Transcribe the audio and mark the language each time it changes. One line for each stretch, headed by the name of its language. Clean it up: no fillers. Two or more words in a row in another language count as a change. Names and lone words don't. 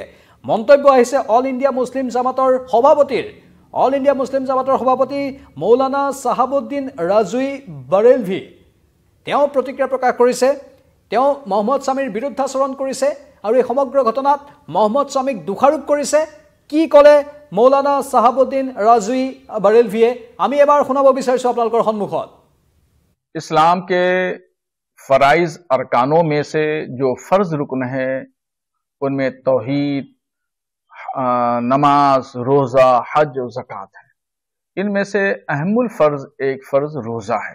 Assamese: মন্তব্য আহিছে অল ইণ্ডিয়া মুছলিম জামাতৰ সভাপতি মৌলানা চাহাবুদ্দিন ৰাজুই বাৰেলভি। তেওঁ প্ৰতিক্ৰিয়া প্ৰকাশ কৰিছে, তেওঁ মহম্মদ শামিৰ বিৰুদ্ধাচৰণ কৰিছে আৰু এই সমগ্ৰ ঘটনাত মহম্মদ শামিক দোষাৰোপ কৰিছে। কি ক'লে মৌলানা চাহাবুদ্দিন ৰাজুই বাৰেলভিয়ে, আমি এবাৰ শুনাব বিচাৰিছোঁ আপোনালোকৰ সন্মুখত।
Hindi: इस्लाम के फराइज अरकानों में से जो फर्ज रुकन है, उनमें तौहीद, नमाज, रोज़ा, हज और ज़कात है। इनमें से अहमुल फ़र्ज एक फ़र्ज रोज़ा है।